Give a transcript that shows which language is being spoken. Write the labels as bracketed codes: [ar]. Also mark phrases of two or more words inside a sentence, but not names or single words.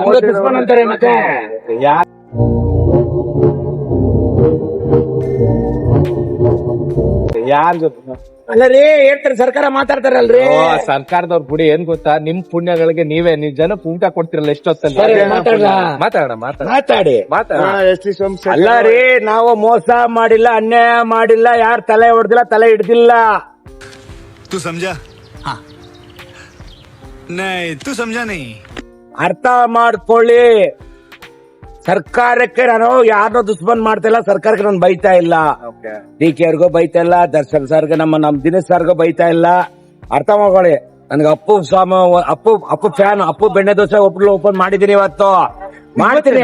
[kn] ಅಲ್ಲರಿ ಹೇಳ್ತಾರೆ, ಸರ್ಕಾರ ಮಾತಾಡ್ತಾರಲ್ರಿ. ಸರ್ಕಾರದವ್ರ ಬಿಡಿ, ಏನ್ ಗೊತ್ತಾ, ನಿಮ್ ಪುಣ್ಯಗಳಿಗೆ ನೀವೇ ಜನಕ್ಕೆ ಊಟ ಕೊಡ್ತಿರಲ್ಲ ಎಷ್ಟೊತ್ತಲ್ಲಿ. ಮಾತಾಡಿ ಅಲ್ಲ ರೀ, ನಾವು ಮೋಸ ಮಾಡಿಲ್ಲ, ಅನ್ಯಾಯ ಮಾಡಿಲ್ಲ, ಯಾರು ತಲೆ ಹೊಡೆದಿಲ್ಲ, ತಲೆ ಹಿಡ್ದಿಲ್ಲ. [hi] तू समझा? हाँ नहीं तू समझा नहीं. [kn] ಅರ್ಥ ಮಾಡ್ಕೊಳ್ಳಿ. ಸರ್ಕಾರಕ್ಕೆ ನಾನು ಯಾರನ್ನೋ ದುಶ್ಮನ್ ಮಾಡ್ತಾ ಇಲ್ಲ, ಸರ್ಕಾರಕ್ಕೆ ನಾನು ಬೈತಾ ಇಲ್ಲ. DK ಅವ್ರಿಗೂ ಬೈತಾ ಇಲ್ಲ, ದರ್ಶನ್ ಸರ್ಗೆ, ನಮ್ಮ ದಿನೇಶ್ ಸರ್ಗೂ ಬೈತಾ ಇಲ್ಲ. ಅರ್ಥ ಮಾಡ್ಕೊಳ್ಳಿ. ನನ್ಗೆ ಅಪ್ಪು ಫ್ಯಾನ್, ಅಪ್ಪು ಬೆಣ್ಣೆ ದೋಸೆ ಓಪನ್ ಮಾಡಿದೀನಿ, ಇವತ್ತು ಮಾಡ್ತೀನಿ.